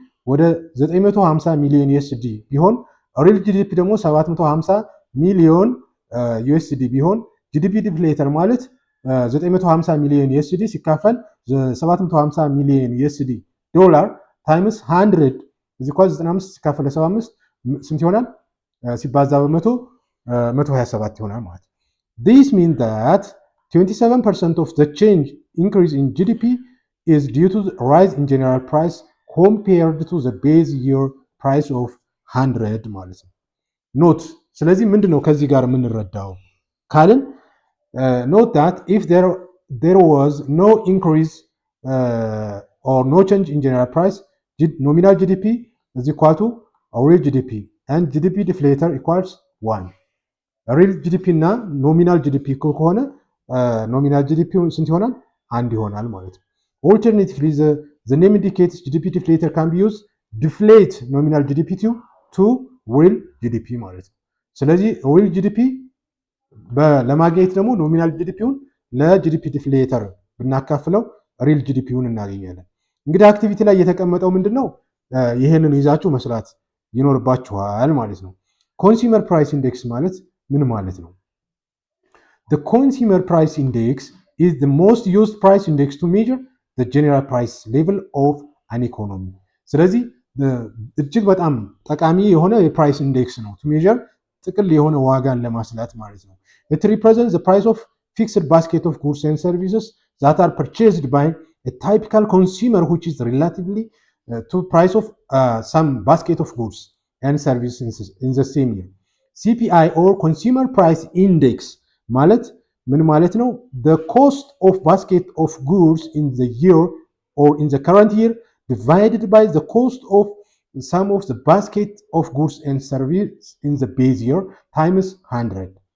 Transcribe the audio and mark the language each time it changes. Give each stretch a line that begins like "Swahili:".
Amharic: ወደ 950 ሚሊዮን USD ቢሆን ሪል GDP ደግሞ 750 ሚሊዮን USD ቢሆን GDP ዲፍሌተር ማለት 950 ሚሊዮን USD ሲካፈል 750 ሚሊዮን USD ዶላር ታይምስ 100
English: is equal
Amharic: 95 ሲካፈል 75 ስንት ይሆናል? ሲባዛ በመቶ 127 ይሆናል ማለት ነው።
English: This means that 27% of the change increase in GDP is due to the rise in general price compared to the base year price of 100
Amharic: ማለት ነው። ኖት ስለዚህ ምንድነው ከዚህ ጋር የምንረዳው ካልን
English: note that if there was no increase or no change in general price, nominal GDP is equal to real GDP and GDP deflator equals 1.
Amharic: real GDP እና nominal GDP ከሆነ nominal GDP ስንት ይሆናል? አንድ ይሆናል ማለት ነው።
English: Alternatively, the name indicates GDP deflator can be used deflate nominal GDP to real GDP
Amharic: ማለት ነው። ስለዚህ real GDP ለማግኘት ደግሞ ኖሚናል ጂዲፒውን ለጂዲፒ ዲፍሌተር ብናካፍለው ሪል ጂዲፒውን እናገኛለን። እንግዲህ አክቲቪቲ ላይ የተቀመጠው ምንድነው? ይሄንን ይዛችሁ መስራት ይኖርባችኋል ማለት ነው። ኮንሱመር ፕራይስ ኢንዴክስ ማለት ምን ማለት ነው?
English: The consumer price index is the most used price index to measure the general price level of an economy.
Amharic: ስለዚህ እጅግ በጣም ጠቃሚ የሆነ የፕራይስ ኢንዴክስ ነው
English: to measure
Amharic: ጥቅል የሆነ ዋጋን ለማስላት ማለት ነው።
English: It represents the price of fixed basket of goods and services that are purchased by a typical consumer, which is relatively to price of some basket of goods and services in the same year.
Amharic: CPI or consumer price index ማለት ምን ማለት ነው?
English: The cost of basket of goods in the year or in the current year divided by the cost of sum of the basket of goods and services in the base year times 100.